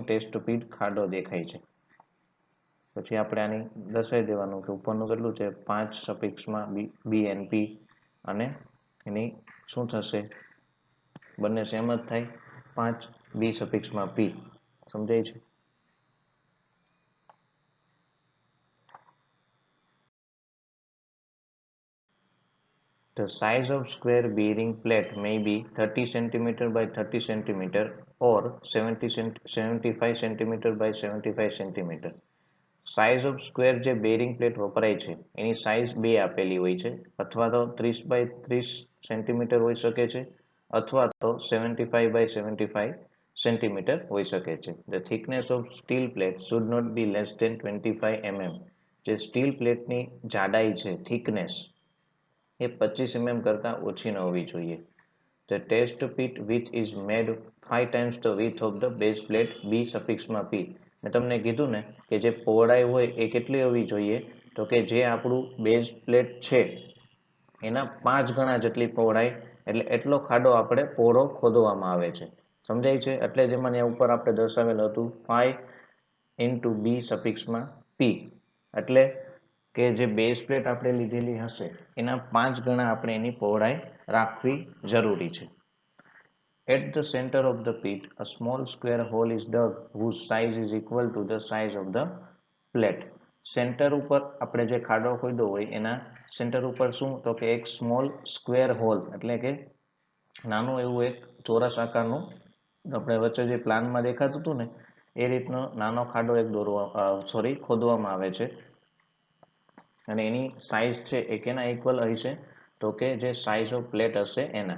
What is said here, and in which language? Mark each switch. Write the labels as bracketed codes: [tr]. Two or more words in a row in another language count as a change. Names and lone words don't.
[en] test pit [gu] ખાડો દેખાય છે. પછી આપણે આની દર્શાવી દેવાનું કે ઉપરનું કેટલું છે? 5 સફિક્સમાં બી એન પી અને એની શું થશે? બંને સેમ જ થાય. 5 બી સફિક્સમાં પી. સમજાય છે? [en] The size of square bearing plate may be 30 cm by 30 cm or 75 cm by 75 cm. size of square [gu] જે [en] bearing plate [gu] વપરાય છે એની સાઇઝ બે આપેલી હોય છે, અથવા તો 30 બાય 30 સેન્ટીમીટર હોઈ શકે છે અથવા તો 75 બાય 75 સેન્ટીમીટર હોઈ શકે છે. [en] The thickness of steel plate should not be less than 25 mm. [gu] જે [en] steel plate [gu] જાડાઈ છે, થિકનેસ, એ 25 mm કરતાં ઓછી ન હોવી જોઈએ. [en] The test pit width is made 5 times the width of the base plate B સફિક્સમાં P. [gu] મેં તમને કીધું ને કે જે પહોળાઈ હોય એ કેટલી હોવી જોઈએ તો કે જે આપણું [en] base plate [gu] છે એના 5 ગણા જેટલી પહોળાઈ, એટલે એટલો ખાડો આપણે પહોળો ખોદવામાં આવે છે. સમજાય છે? એટલે જ એમાં ઉપર આપણે દર્શાવેલું હતું 5 into B સફિક્સમાં P. એટલે કે જે [en] base plate [gu] આપણે લીધેલી હશે એના 5 ગણા આપણે એની પહોળાઈ રાખવી જરૂરી છે. [en] At the center of the pit, a small square hole is dug whose size is equal to the size of the plate. [gu] સેન્ટર ઉપર આપણે જે ખાડો ખોદ્યો હોય એના સેન્ટર ઉપર શું તો કે એક [en] small square hole [gu] એટલે કે નાનું એવું એક ચોરસ આકારનું, આપણે વચ્ચે જે પ્લાનમાં દેખાતું હતું ને એ રીતનો નાનો ખાડો એક ખોદવામાં આવે છે અને એની સાઇઝ છે એ કેના ઇક્વલ હશે તો કે જે [en] size of plate [gu] હશે એના.